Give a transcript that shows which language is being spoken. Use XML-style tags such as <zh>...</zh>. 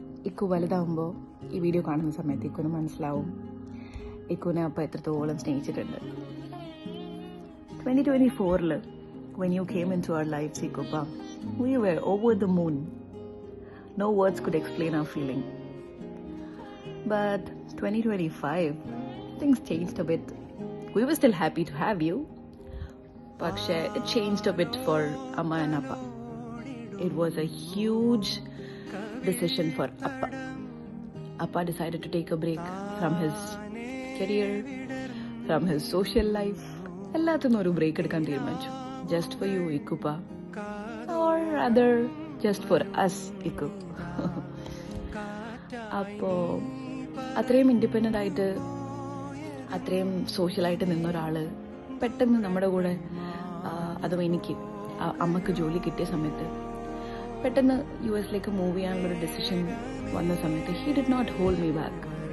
<ml>ഇക്കു വലുതാവുമ്പോൾ ഈ വീഡിയോ കാണുന്ന സമയത്ത് ഇക്കുന് മനസ്സിലാവും ഇക്കുനെ അപ്പം എത്രത്തോളം സ്നേഹിച്ചിട്ടുണ്ട്.</ml> <en>2024 when you came into our lives, Ikupa, we were over the moon. No words could explain our feeling. But 2025, things changed a bit. We were still happy to have you, but it changed a bit for Amma and Appa. It was a huge decision for Appa. Appa decided to take a break from his career, from his social life.</en> <ml>എല്ലാത്തിനും ഒരു break എടുക്കാൻ തീരുമാനിച്ചു.</ml> <en>Just for you ഇക്കുപ്പ, or other just for us ഇക്കു.</en> <ml>അപ്പോൾ അത്രയും independent ആയിട്ട് അത്രയും സോഷ്യലായിട്ട് നിന്നൊരാൾ പെട്ടെന്ന് നമ്മുടെ കൂടെ, അതും എനിക്ക് അമ്മക്ക് ജോലി കിട്ടിയ സമയത്ത് പെട്ടെന്ന് US മൂവ് ചെയ്യാനുള്ളൊരു ഡിസിഷൻ വന്ന സമയത്ത്</ml> <en>He did not hold me back.</en>